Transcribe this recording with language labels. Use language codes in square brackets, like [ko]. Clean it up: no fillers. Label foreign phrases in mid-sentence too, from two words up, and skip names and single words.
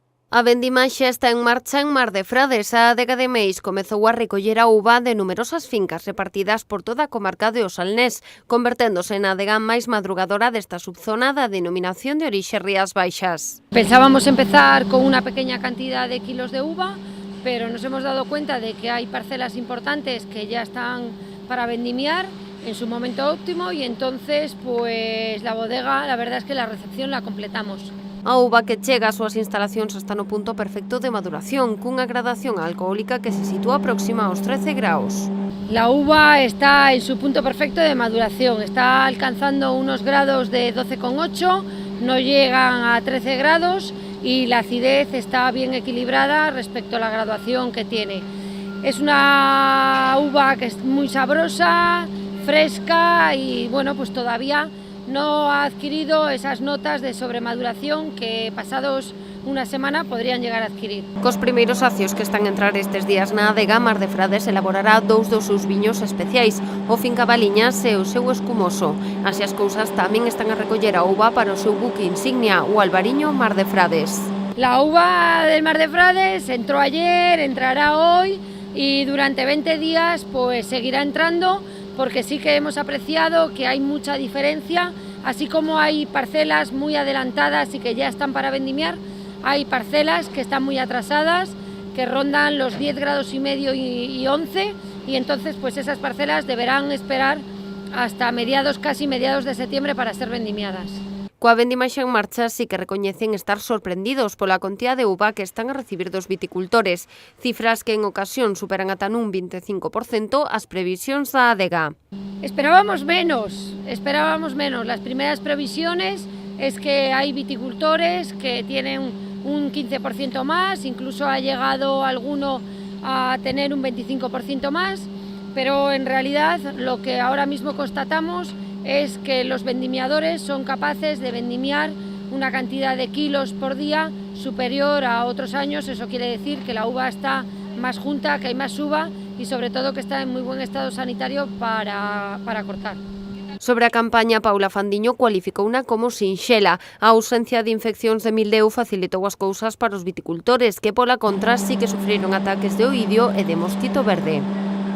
[gl] A vendimaxe está en marcha en Mar de Frades. A adega de Meis comezou a recoller a uva de numerosas fincas repartidas por toda a comarca de Osalnés, converténdose na adega máis madrugadora desta subzona da denominación de orixe Rías Baixas. [es] Pensábamos empezar con una pequeña cantidad de kilos de uva, pero nos hemos dado cuenta de que hay parcelas importantes que ya están para vendimiar en su momento óptimo y entonces pues la bodega, la verdad es que la recepción la completamos. [gl] A uva que chega ás súas instalacións está no punto perfecto de maduración, cunha gradación alcohólica que se sitúa próxima aos 13 graus. [es] La uva está en su punto perfecto de maduración, está alcanzando unos grados de 12,8, no llegan a 13 grados y la acidez está bien equilibrada respecto a la graduación que tiene. Es una uva que es muy sabrosa, fresca y bueno, pues todavía no ha adquirido esas notas de sobremaduración que pasados unha semana podrían llegar a adquirir. [gl] Cos primeiros acios que están a entrar estes días na adega, Mar de Frades elaborará dous dos seus viños especiais, o Finca Baliñas e o seu escumoso. Así as cousas tamén están a recoller a uva para o seu buque insignia, o Albariño Mar de Frades. [es] La uva del Mar de Frades entró ayer, entrará hoy y durante 20 días pues seguirá entrando, porque sí que hemos apreciado que hay mucha diferencia, así como hay parcelas muy adelantadas y que ya están para vendimiar, hay parcelas que están muy atrasadas, que rondan los 10 grados y medio y 11, y entonces pues esas parcelas deberán esperar hasta casi mediados de septiembre para ser vendimiadas. [gl] Coa vendimaxe en marcha sí que recoñecen estar sorprendidos pola contía de uva que están a recibir dos viticultores, cifras que en ocasión superan ata nun 25% as previsións da adega. [es] Esperábamos menos. Las primeras previsiones es que hay viticultores que tienen un 15% más, incluso ha llegado alguno a tener un 25% más, pero en realidad lo que ahora mismo constatamos es que los vendimiadores son capaces de vendimiar una cantidad de kilos por día superior a otros años. Eso quiere decir que la uva está más junta, que hay más uva y sobre todo que está en muy buen estado sanitario para cortar. [gl] Sobre a campaña, Paula Fandiño cualificouna como sinxela. A ausencia de infeccións de mildeu facilitou as cousas para os viticultores, que pola contra sí que sufriron ataques de oidio e de mosquito verde.